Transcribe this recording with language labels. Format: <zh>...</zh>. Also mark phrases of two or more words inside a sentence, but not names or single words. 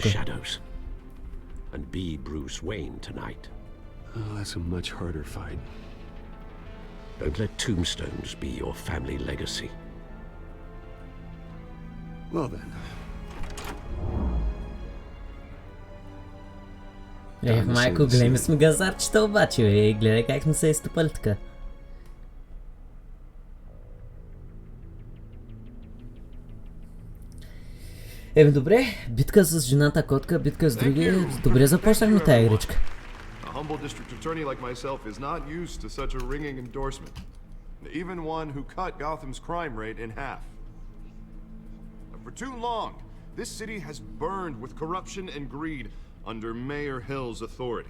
<en>And be Bruce Wayne tonight. Oh, that's a much harder fight. Don't let tombstones be your family legacy. Well then.</en> <bg>Майко, големи сме газарчета обаче, бе. Гледай как сме се изтъпали така. Добре, битка с жената котка, битка с други. Добре започнахме тази игричка.</bg> <en>A humble district attorney like myself is not used to such a ringing endorsement. Even one who cut Gotham's crime rate in half. For too long, this city has burned with corruption and greed under Mayor Hill's authority.</en>